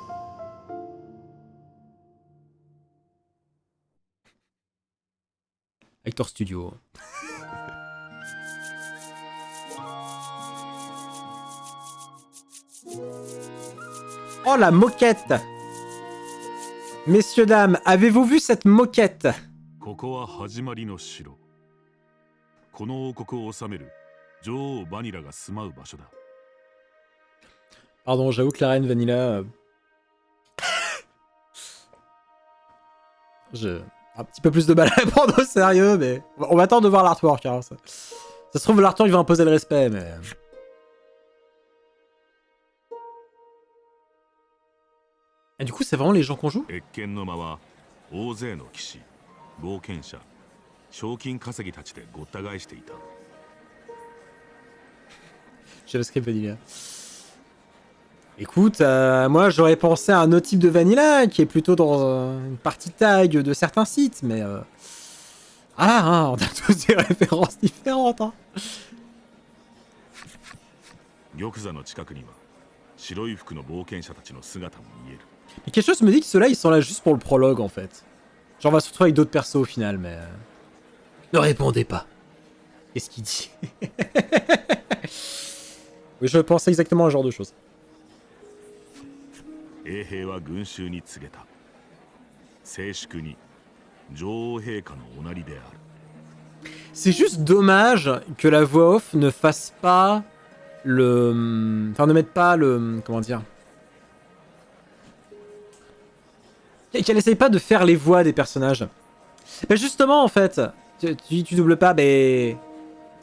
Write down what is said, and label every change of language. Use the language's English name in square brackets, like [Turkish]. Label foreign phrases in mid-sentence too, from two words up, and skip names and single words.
[French] Hector Studio. Oh la moquette! Messieurs, dames, avez-vous vu cette moquette? [Japanese] ここは始まりの城。この王国を治める女王バニラが住まう場所だ。 [French] Pardon, j'avoue que la reine Vanilla... J'ai un petit peu plus de mal à prendre au sérieux, mais... On va attendre de voir l'artwork, hein, ça se trouve, l'artwork va imposer le respect, mais... Et du coup, c'est vraiment les gens qu'on joue? [Japanese] 越見の間は大勢の騎士、冒険者、賞金稼ぎたちでごった返していた。 [English] JavaScript Vanilla. [French] Écoute, moi j'aurais pensé à un autre type de Vanilla qui est plutôt dans une partie tag de certains sites, mais... Ah, hein, on a tous des références différentes. Hein. [Japanese] 玉座の近くには白い服の冒険者たちの姿も見える。 [French] Mais quelque chose me dit que ceux-là ils sont là juste pour le prologue en fait. Genre on va se retrouver avec d'autres persos au final, mais... Ne répondez pas. Qu'est-ce qu'il dit? Oui, je pensais exactement à ce genre de choses. [Japanese] 衛兵は群衆に告げた。静粛に女王陛下のおなりである。 [French] C'est juste dommage que la voix off ne fasse pas le... Enfin, ne mette pas le... Comment dire? Qu'elle essaye pas de faire les voix des personnages. Bah justement, en fait, tu doubles pas, mais...